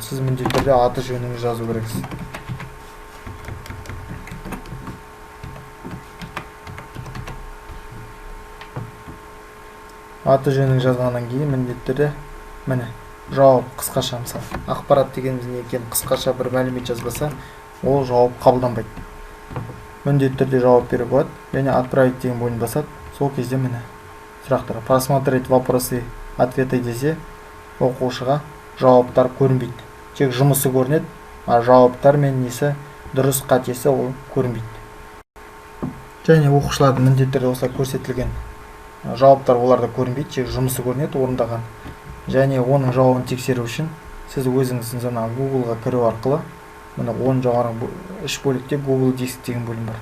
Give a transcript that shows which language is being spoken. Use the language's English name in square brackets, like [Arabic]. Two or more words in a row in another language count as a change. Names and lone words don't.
[Kazakh] Сіз міндетті түрде аты жөніңізді жазу керексіз. Аты жөнін жазғаннан кейін міндетті түрде міне жауап қысқаша, мысалы, ақпарат дегеніміз не екенін қысқаша бір мәлімет жазбаса, ол жауап қабылданбайды. Міндетті түрде жауап беруге болады. Және отправить деген бөлім басады. Сол кезде міне сұрақтар [Russian] просмотреть вопросы ответы [Kazakh] десе, оқушыға жауаптар көрінбейді. Тек жұмысы көрінеді, а жауаптар мен несі дұрыс қатесі ол көрінбейді. Және оқушылардың міндетті түрде осылай көрсетілген жауаптар оларда көрінбейді, тек жұмысы көрінеді орындаған. Және оның жауабын тексеру үшін сіз өзіңіздің жаңа Google-ға кіру арқылы, мына 10 жоғарғы үш бөлікте Google Диск деген бөлім бар.